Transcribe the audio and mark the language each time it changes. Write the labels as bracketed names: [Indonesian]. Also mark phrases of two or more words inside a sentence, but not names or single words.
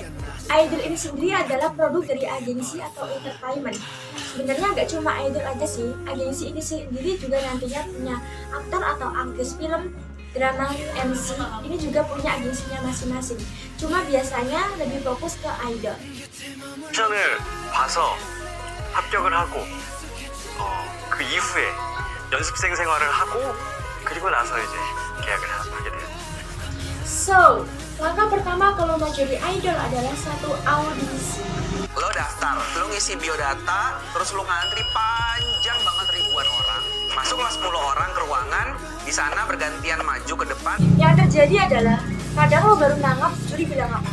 [Indonesian] Idol ini sendiri adalah produk dari agensi atau entertainment. Sebenarnya nggak cuma idol aja sih, agensi ini sendiri juga nantinya punya aktor atau aktris film, drama, MC. Ini juga punya agensinya masing-masing. Cuma biasanya lebih fokus ke idol. [Korean] 오디션을 봐서 합격을 하고 그 이후에 연습생 생활을 하고 그리고 나서 이제 계약을 하게 돼요. [Indonesian] So, langkah pertama kalau mau jadi idol adalah satu audisi. Lo daftar, lo ngisi biodata, terus lo ngantri panjang banget ribuan orang. Masuklah 10 orang ke ruangan, di sana bergantian maju ke depan. Yang terjadi adalah, kadang lo baru nanggap juri bilang apa.